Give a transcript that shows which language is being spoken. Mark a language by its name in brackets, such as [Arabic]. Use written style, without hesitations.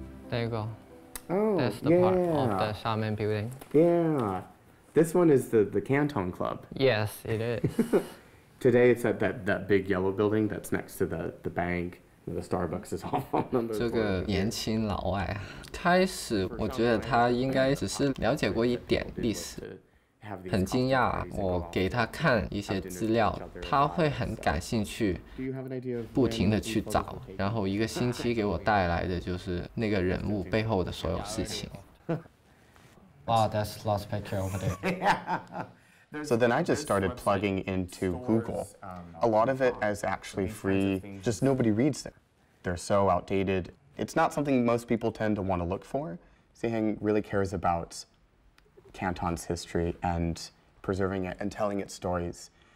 [English] There you go. Oh, That's the part of the Xiamen building. Yeah. This one is the Canton Club. Yes, it is. Today it's at that big yellow building that's next to the bank. The Starbucks is all on those [Chinese] 这个年轻老外啊，开始我觉得他应该只是了解过一点历史，很惊讶我给他看一些资料，他会很感兴趣，不停的去找，然后一个星期给我带来的就是那个人物背后的所有事情。 [English] Wow, that's last picture over there. So then I just started plugging into Google. A lot of it is actually free, just nobody reads them. They're so outdated. It's not something most people tend to want to look for. Siheng really cares about Canton's history and preserving it and telling its stories.